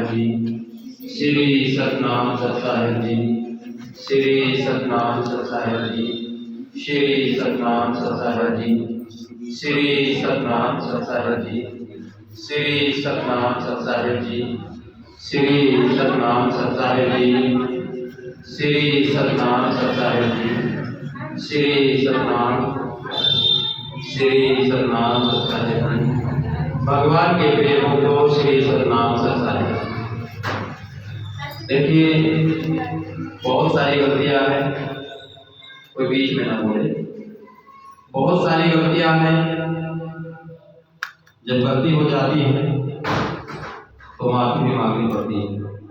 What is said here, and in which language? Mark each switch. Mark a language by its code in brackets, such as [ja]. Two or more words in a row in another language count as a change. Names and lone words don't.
[hi] जी, श्री सतनाम सत्साई जी, श्री सतनाम सत्साई जी, श्री सतनाम सत्साई जी, श्री सतनाम सत्साई जी, श्री सतनाम सत्साई जी, श्री सतनाम सत्साई जी, श्री सतनाम सत्साई जी, श्री सतनाम सत्साई जी। भगवान के प्रेम को श्री सतनाम सत्साई। देखिए बहुत सारी गलतियां हैं, कोई बीच में ना बोले। बहुत सारी गलतियां हैं, जब गलती हो जाती है तो माफी भी मांगनी पड़ती है।